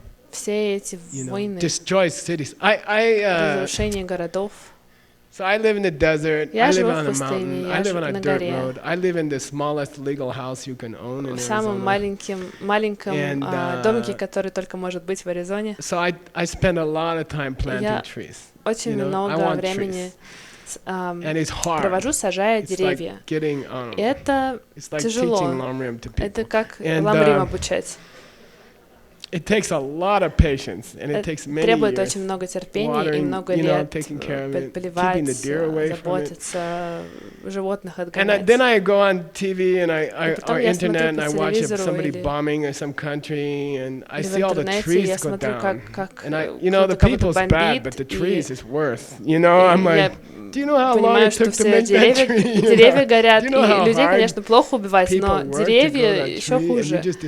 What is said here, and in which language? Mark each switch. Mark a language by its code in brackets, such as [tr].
[ru] Все эти войны, разрушение городов. [en] So I live in the desert, I live on a mountain, I live on a dirt road, I live in the smallest legal house you can own in Arizona. [ru] В самом маленьком домике, который только может быть в Аризоне. [en] So I spend a lot of time planting trees. [ru] Очень много времени провожу, сажая деревья. И это тяжело. Это как ламрим обучать. [en] It takes a lot of patience, and it takes many [ru] требует [en] years. [ru] очень много терпения и много лет поливать, заботиться, животных отгонять. [en] And then I go on TV and or internet and I watch somebody bombing some country and I see all the trees go down. And the people's bad, but the trees is worse. I'm like, do you know how long it took to make that tree? [ru] Деревья горят, и людей, конечно, плохо убивать, но деревья еще хуже.